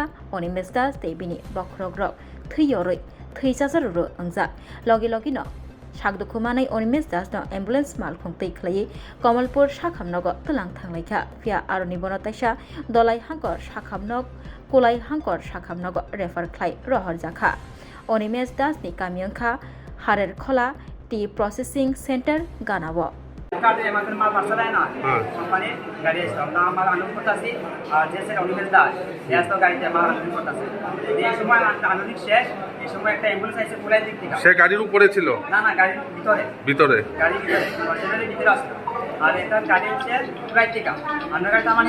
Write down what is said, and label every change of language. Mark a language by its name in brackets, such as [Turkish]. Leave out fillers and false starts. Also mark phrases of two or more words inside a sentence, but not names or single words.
[Kok Borok] Onimes Das tebini bokrok rok thyoroi theichasaruro angjak logi logi no sakdukhumanai Onimes Das no ambulance malkhung tei khlai Kamalpur sakhamnogo tulang thanglaiha fia aroni bono taisa dolai hangkor sakhamnog kolai hangkor sakhamnogo refer khlai rohor jakha Onimes Das ni kamyangkha harer khola [English] tea processing center [Kok Borok] ganabo [Bangla] কাটে আমাদের মাল পার্সেল হয় না কোম্পানি গাড়ি এসে আমরা মাল আনলোড করতেছি আর যে সেটা অনিমেষ দাস এত গাড়িতে মাল আনলোড করতেছি এই সময় আনলোডিং শেষ এই সময় একটা অ্যাম্বুলেন্স আইছে পুরাই দিক থেকে সে গাড়ির উপরে ছিল না না গাড়ির ভিতরে গাড়ির ভিতরে আসলো আর এটা গাড়ি হচ্ছে পুরাই দিকে আমরা গাড়িটা মানে